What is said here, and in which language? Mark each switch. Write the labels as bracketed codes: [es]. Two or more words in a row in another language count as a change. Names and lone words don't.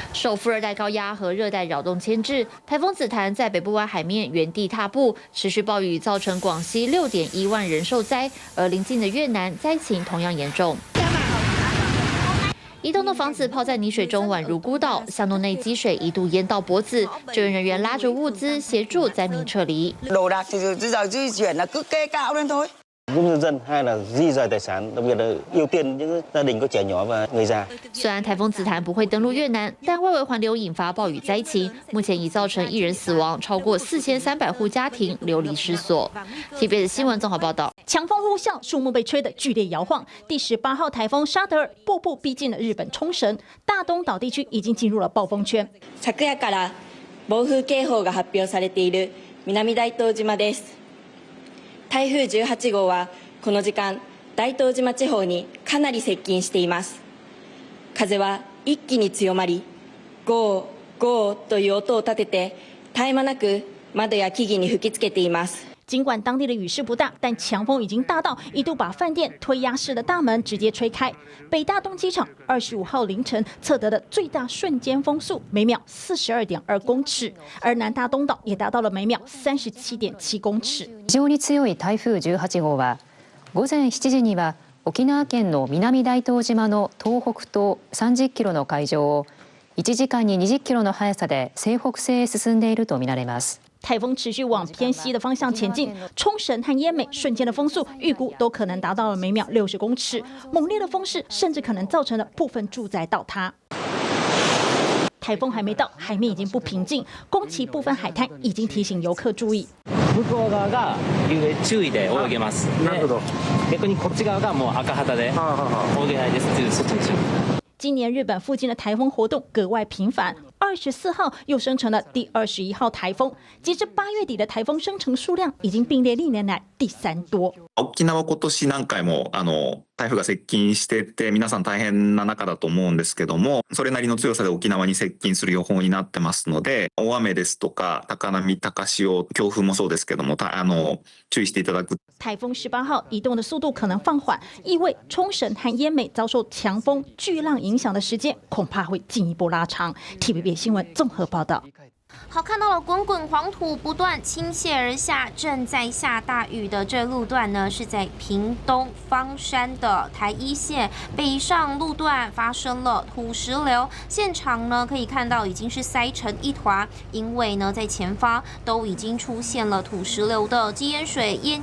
[zh] 受副热带高压和热带扰动牵制，台风紫檀在北部湾海面原地踏步，持续暴雨造成广西6.1万人受灾，而邻近的越南灾情同样严重。一栋栋房子泡在泥水中，宛如孤岛。巷弄内积水一度淹到脖子，救援人員拉着物資協助災民撤離。 [vi] giúp nhân dân hay là di rời tài sản, đặc biệt là ưu tiên những gia đình có trẻ nhỏ và người già。 [zh] 虽然台风紫檀不会登陆越南，但外围环流引发暴雨灾情，目前已造成1人死亡，超过4300户家庭流离失所。TVBS 新闻综合报道。强风呼啸，树木被吹得剧烈摇晃。第18号台风沙德尔步步逼近了日本冲绳，大东岛地区已经进入了暴风圈。 [ja] 昨夜から暴風警報が発表されている南大東島です。台風18号はこの時間大東島地方にかなり接近しています。風は一気に強まり、ゴーゴーという音を立てて絶え間なく窓や木々に吹きつけています。 [zh] 尽管当地的雨势不大，但强风已经大到一度把饭店推压式的大门直接吹开。北大东机場25号凌晨测得的最大瞬間風速每秒42.2公尺，而南大東島也達到了每秒37.7公尺。 [ja] 非常に強い台風18号は午前7時には沖縄県の南大東島の東北東30キロの海上を1時間に20キロの速さで西北西へ進んでいるとみられます。 [zh] 台风持续往偏西的方向前进，冲绳和奄美瞬间的风速预估都可能达到了每秒60公尺，猛烈的风势甚至可能造成了部分住宅倒塌。台风还没到，海面已经不平静，宫崎部分海滩已经提醒游客注意。 [ja] 向こう側が注意で泳げます。なるほど。逆にこっち側がもう赤旗で泳げないですという措置にします。 [zh] 今年日本附近的台风活动格外频繁，24号又生成了第21号台风。截至8月底的台风生成数量已经并列历年来第3多。 [ja] 沖縄今年何回も台風が接近してて皆さん大変な中だと思うんですけども、それなりの強さで沖縄に接近する予報になってますので、大雨ですとか高波、高潮、強風もそうですけども、注意していただく。 [zh] 台风18号移动的速度可能放缓，意味冲绳和奄美遭受强风、巨浪影响的时间恐怕会进一步拉长。TVB 新闻综合报道。好，看到了滚滚黄土不断倾泻而下，正在下大雨的这路段呢，是在屏东方山的台一线北上路段发生了土石流，现场呢可以看到已经是塞成一团，因为呢在前方都已经出现了土石流的积淹水淹